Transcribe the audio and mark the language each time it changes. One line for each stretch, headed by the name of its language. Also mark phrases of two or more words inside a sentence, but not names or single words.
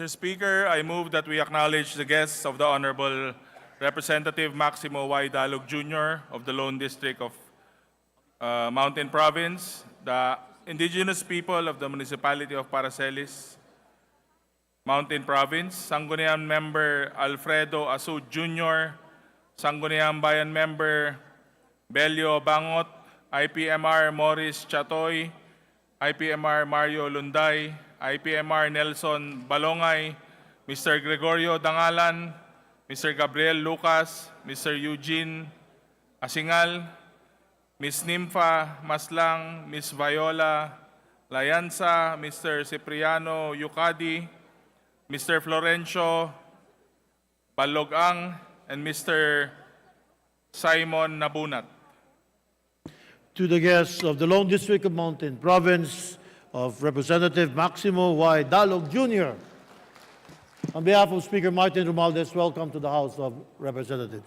English: Speaker, I move that we acknowledge the guests of the Honorable Representative Maximo Y. Dalog Jr. of the Lone District of Mountain Province, the indigenous people of the municipality of Paracelis, Mountain Province, Sangguniang Member Alfredo Asud Jr., Sangguniang Bayan Member Belio Bangot, IPMR Morris Chatoy, IPMR Mario Lunday, IPMR Nelson Balongay, Mr. Gregorio Dangalan, Mr. Gabriel Lucas, Mr. Eugene Asingal, Ms. Nympha Maslang, Ms. Viola Layansa, Mr. Cipriano Yucadi, Mr. Florencio Balogang, and Mr. Simon Nabunat. To the guests of the Lone District of Mountain Province of Representative Maximo Y. Dalog Jr. On behalf of Speaker Martin Romualdez, welcome to the House of Representatives.